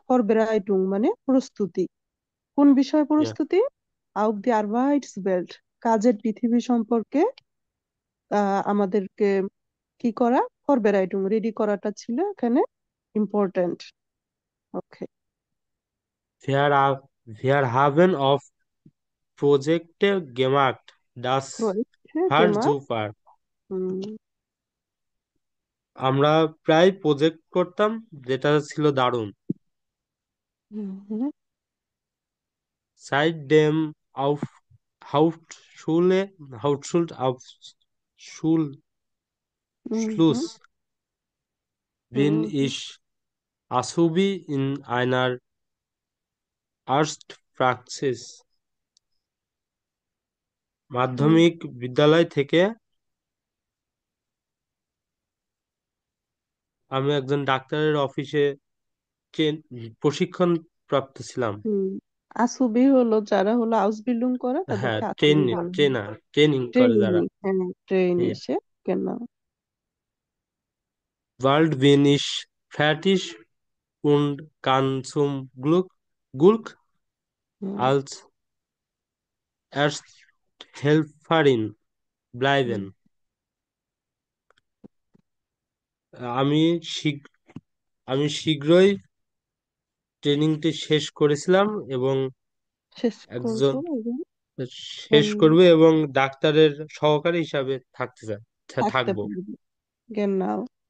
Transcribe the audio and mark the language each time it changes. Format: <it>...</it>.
<bn>ফরবেরাইটুং মানে প্রস্তুতি। কোন বিষয়ে</bn> <de>ja,</de> <bn>প্রস্তুতি? আউফ দি আরবাইটস বেল্ট, কাজের পৃথিবী সম্পর্কে আমাদেরকে কি করা, ফরবেরাইটুং রেডি করাটা ছিল এখানে ইম্পর্ট্যান্ট। ওকে।</bn> <de>wir haben auf Projekte gemacht. Das war super.</de> <bn>আমরা প্রায় প্রজেক্ট করতাম, যেটা ছিল দারুণ।</bn> <de>Seitdem auf Hauptschule auf Schulschluss bin ich Azubi in einer Arztpraxis.</de> <bn>মাধ্যমিক বিদ্যালয় থেকে আমি একজন ডাক্তারের অফিসে প্রশিক্ষণ প্রাপ্ত ছিলাম। আসুবি হলো যারা হলো আউসবিল্ডিং করে হ্যাঁ, তাদেরকে আসুবি বলে। ট্রেনিং করে যারা। হ্যাঁ, ট্রেনি সে কেন।</bn> <de>Bald bin ich fertig und kann zum Glück als Ersthelferin bleiben.</de> <bn>আমি আমি শীঘ্রই ট্রেনিংটি শেষ করেছিলাম এবং একজন শেষ করব এবং ডাক্তারের সহকারী হিসাবে থাকতে থাকবো। পারবে।</bn> <de>genau।</de>